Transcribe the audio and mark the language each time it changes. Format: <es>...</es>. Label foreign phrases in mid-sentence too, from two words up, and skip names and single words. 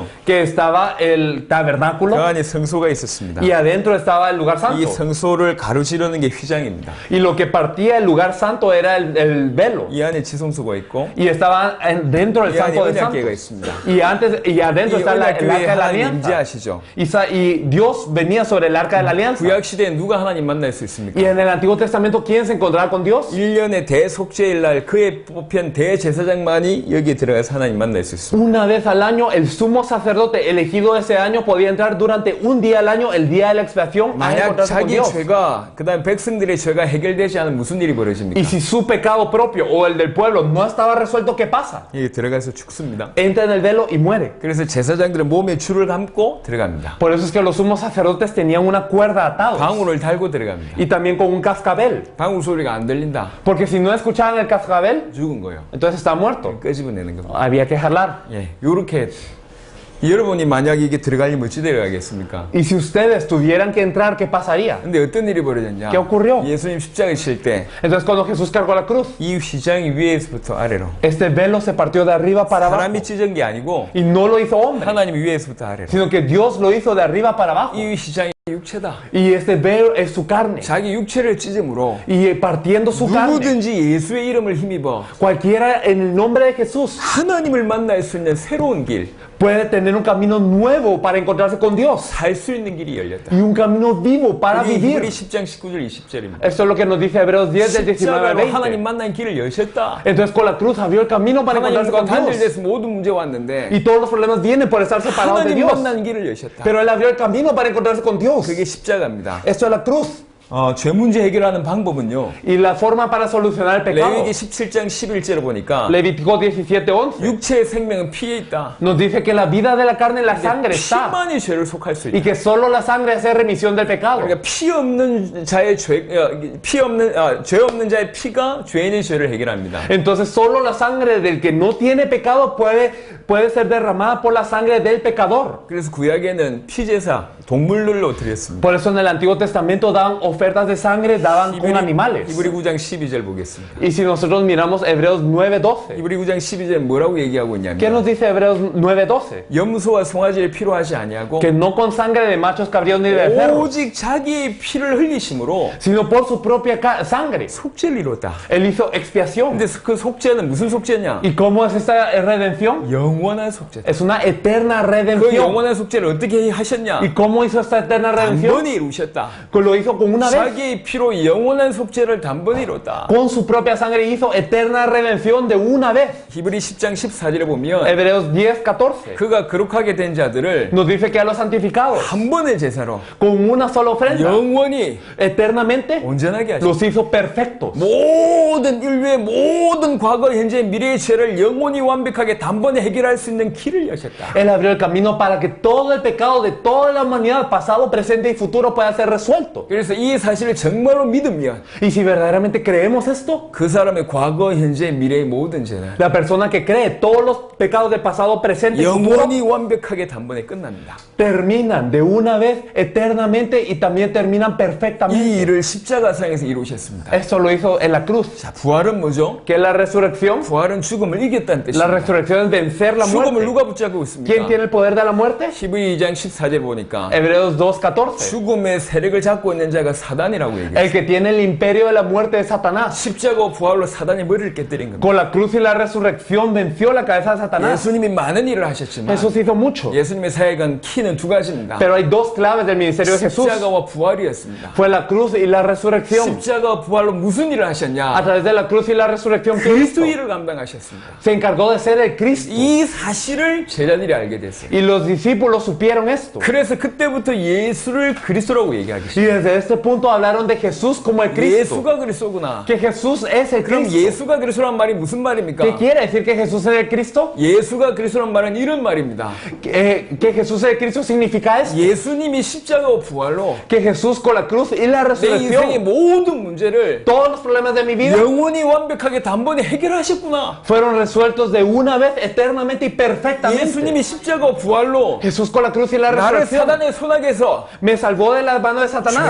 <es>Que estaba el</es> <ko>그</ko> <es>tabernáculo</es> <ko>안에 성소가 있었습니다.</ko> <es>y adentro estaba el lugar</es> <ko>이</ko> <es>santo.</es> <ko>성소를 가로지르는 게 휘장입니다.</ko> <es>Y lo que partía el lugar santo era el velo.</es> <ko>이 안에 지성소가 있고</ko> <es>Y estaba dentro del</es> <ko>이 안에</ko> <es>santo de</es> <ko>언약궤가</ko> <es>santos.</es> <ko>있습니다.</ko> <es>Y adentro</es> <ko>이</ko> <es>está el</es> <ko>언약궤에</ko> <es>arca de la</es> <ko>하나님</ko> <es>alianza.</es> <ko>임재하시죠.</ko> <es>Y Dios venía sobre el arca de la alianza.</es> <ko>구약 시대에 누가 하나님 만날 수 있습니까?</ko> <es>Y en el Antiguo Testamento, ¿quién se encontraba con Dios?</es> <ko>1년의 대속죄일 날 그의 뽑힌 대제사장만이 여기에 들어가서 하나님 만날 수 있습니다.</ko> <es>Una vez al año, el sumo sacerdote elegido ese año podía entrar durante un día al año, el día de la expiación, a</es> <ko>만약</ko> <es>encontrarse con</es> <ko>자기</ko> <es>Dios.</es> <ko>죄가 그다음 백성들의 죄가 해결되지 않으면 무슨 일이 벌어집니까?</ko> <es>Y si su pecado propio o el del pueblo no estaba resuelto, ¿qué pasa?</es> <ko>여기 들어가서 죽습니다.</ko> <es>Entra en el velo y muere.</es> <ko>그래서 제사장들은 몸에 줄을 감고 들어갑니다.</ko> <es>Por eso es que los sumos sacerdotes tenían una cuerda atados</es> <ko>방울을 달고 들어갑니다.</ko> <es>y también con un cascabel.</es> <ko>방울 소리가 안 들린다.</ko> <es>Porque si no escuchaban el cascabel,</es> <ko>죽은 거예요.</ko> <es>entonces está muerto.</es> <ko>끄집어내는 겁니다.</ko> <es>Había que jalar.</es> <ko>예, 요렇게 여러분이 만약 이게 들어가려면 어찌 들어가겠습니까?</ko> <es>Y si ustedes tuvieran que entrar, ¿qué pasaría?</es> <ko>근데 어떤 일이 벌어졌냐?</ko> <es>¿Qué ocurrió?</es> <ko>예수님 십자가에 실 때 이</ko> <es>Entonces cuando Jesús cargó la cruz,</es> <ko>휘장이 위에서부터 아래로</ko> <es>este velo se partió de arriba para abajo.</es> <ko>사람이 찢은 게 아니고</ko> <es>Y no lo hizo hombre,</es> <ko>하나님이 위에서부터 아래로</ko> <es>sino que Dios lo hizo de arriba para abajo.</es> <ko>이 휘장이 육체다.</ko> <es>Y este velo es su carne.</es> <ko>자기 육체를 찢음으로</ko> <es>Y partiendo su carne,</es> <ko>누구든지 예수의 이름을 힘입어</ko> <es>cualquiera en el nombre de Jesús</es> <ko>하나님을 만날 수 있는 새로운 길,</ko> <es>puede tener un camino nuevo para encontrarse con Dios.</es> <ko>살 수 있는 길이 열렸다.</ko> <es>Y un camino vivo para</es> <ko>이게</ko> <es>vivir.</es> <ko>히브리 10장 19절 20절입니다.</ko> <es>Esto es lo que nos dice Hebreos 10 del 19 al</es> <ko>십자가로 하나님</ko> <es>20.</es> <ko>만난 길을 여셨다.</ko> <es>Entonces con la cruz abrió el camino para encontrarse</es> <ko>하나님과</ko> <es>con Dios.</es> <ko>단절돼서 모든 문제 왔는데</ko> <es>Y todos los problemas vienen por estar separados de</es> <ko>하나님</ko> <es>Dios.</es> <ko>만난 길을 여셨다.</ko> <es>Pero Él abrió el camino para encontrarse con Dios.</es> <ko>그게 십자가입니다.</ko> <es>Esto es la cruz.</es> <ko>죄 문제 해결하는 방법은요.</ko> <es>Y la forma para solucionar el pecado.</es> <ko>레위기 17장 11절을 보니까</ko> <es>Levítico 17:11</es> <ko>육체의 생명은 피에 있다.</ko> <es>nos dice que la vida de la carne en la sangre está.</es> <ko>피만이 죄를 속할 수</ko> <es>Y</es> <ko>있다.</ko> <es>que solo la sangre hace remisión del pecado.</es> <ko>그러니까 피 없는 자의 죄 없는 자의 피가 죄인의 죄를 해결합니다.</ko> <es>Entonces solo la sangre del que no tiene pecado puede ser derramada por la sangre del pecador.</es> <ko>그래서 구약에는 피제사 동물들로 드렸습니다.</ko> <es>Por eso en el Antiguo Testamento daban ofertas de sangre daban con animales.</es> <ko>히브리 9장 12절 보겠습니다.</ko> <es>Y si nosotros miramos Hebreos 9:12,</es> <ko>히브리 9장 12절 뭐라고 얘기하고</ko> <es>¿qué</es> <ko>있냐면</ko> <es>nos dice Hebreos 9:12?</es> <ko>염소와 송아지를 필요하지 아니하고</ko> <es>Que no con sangre de machos cabríos ni de becerros,</es> <ko>오직 자기의 피를 흘리심으로</ko> <es>sino por su propia sangre.</es> <ko>속죄를 이뤘다.</ko> <es>Él hizo expiación.</es> <ko>근데 그 속죄는 무슨 속죄냐?</ko> <es>¿Y cómo es esta redención?</es> <ko>영원한 속죄다.</ko> <es>Es una eterna</es> <ko>그</ko> <es>redención.</es> <ko>영원한 속죄를 어떻게 하셨냐?</ko> <es>¿Y cómo hizo esta eterna redención?</es> <ko>단번에 이루셨다.</ko> <es>Pues lo hizo con una vez.</es> <ko>자기의 피로 영원한 속죄를 단번에 이뤘다.</ko> <es>Con su propia sangre hizo eterna redención de una vez.</es> <ko>히브리 10장 14절에 보면</ko> <es>Hebreos 10:14</es> <ko>그가 거룩하게 된 자들을</ko> <es>nos dice que a los santificados,</es> <ko>한 번의 제사로</ko> <es>con una sola ofrenda,</es> <ko>영원히</ko> <es>eternamente</es> <ko>온전하게 하셨다.</ko> <es>los hizo perfectos.</es> <ko>모든 인류의 모든 과거, 현재, 미래의 죄를 영원히 완벽하게 단번에 해결할 수 있는 길을 여셨다.</ko> <es>Él abrió el camino para que todo el pecado de toda la humanidad, pasado, presente y futuro, pueda ser resuelto.</es> <ko>그래서 이 사실을 정말로 믿으면</ko> <es>Y si verdaderamente creemos esto,</es> <ko>그 사람의 과거, 현재, 미래의 모든 죄는</ko> <es>la persona que cree todos los pecados del pasado, presente y futuro</es> <ko>영원히 완벽하게 단번에 끝납니다.</ko> <es>terminan de una vez eternamente y también terminan</es> <ko>이</ko> <es>perfectamente.</es> <ko>일을 십자가상에서 이루셨습니다.</ko> <es>Esto lo hizo en la cruz.</es> <ko>자, 부활은 뭐죠?</ko> <es>¿Qué es la resurrección?</es> <ko>부활은 죽음을 이겼다는</ko> <es>La</es> <ko>뜻입니다.</ko> <es>resurrección es vencer la</es> <ko>죽음을</ko> <es>muerte.</es> <ko>누가 붙잡고 있습니까?</ko> <es>¿Quién tiene el poder de la muerte?</es> <ko>히브리 2장 14절 보니까</ko> <es>Hebreos 2:14.</es> <ko>죽음의 세력을 잡고 있는 자가 사단이라고 얘기해요.</ko> <es>El que tiene el imperio de la muerte es Satanás.</es> <ko>십자가와 부활로 사단의 머리를 깨뜨린 겁니다.</ko> <es>Con la cruz y la resurrección venció la cabeza de Satanás.</es> <ko>예수님이 많은 일을 하셨지만</ko> <es>Jesús hizo mucho.</es> <ko>예수님의 사역은 키는 두 가지입니다.</ko> <es>Pero hay dos claves del ministerio de Jesús.</es> <ko>십자가와 부활이었습니다.</ko> <es>Fue la cruz y la resurrección.</es> <ko>십자가와 부활로 무슨 일을</ko> <es>A</es> <ko>하셨냐?</ko> <es>través de la cruz y la resurrección, ¿qué hizo?</es> <ko>그리스도 일을 감당하셨습니다.</ko> <es>Se encargó de ser el Cristo.</es> <ko>이 사실을 제자들이 알게 됐어요.</ko> <es>Y los discípulos supieron esto.</es> <ko>그래서 그때부터 예수를 그리스도라고 얘기하기</ko> <es>Y</es> <ko>시작해요.</ko> <es>desde este punto hablaron de Jesús como el Cristo.</es> <ko>예수가 그리스도구나.</ko> <es>Que Jesús es el</es> <ko>그럼</ko> <es>Cristo.</es> <ko>예수가 그리스도란 말이 무슨</ko> <es>¿Qué</es> <ko>말입니까?</ko> <es>quiere decir que Jesús es el Cristo?</es> <ko>예수가 그리스도란 말은 이런 말입니다.</ko> <es>Que Jesús es el Cristo significa esto.</es> <ko>예수님이 십자가와 부활로</ko> <es>Que Jesús con la cruz y la</es> <ko>내 인생의</ko> <es>resurrección,</es> <ko>모든 문제를</ko> <es>todos los problemas de mi vida</es> <ko>영원히 완벽하게 단번에 해결하셨구나.</ko> <es>fueron resueltos de una vez, eternamente y perfectamente.</es> <ko>예수님이 십자가와 부활로</ko> <es>Jesús con la cruz y la</es> <ko>나를</ko> <es>resurrección</es> <ko>사단의 손아귀에서</ko> <es>me salvó de las manos de Satanás</es>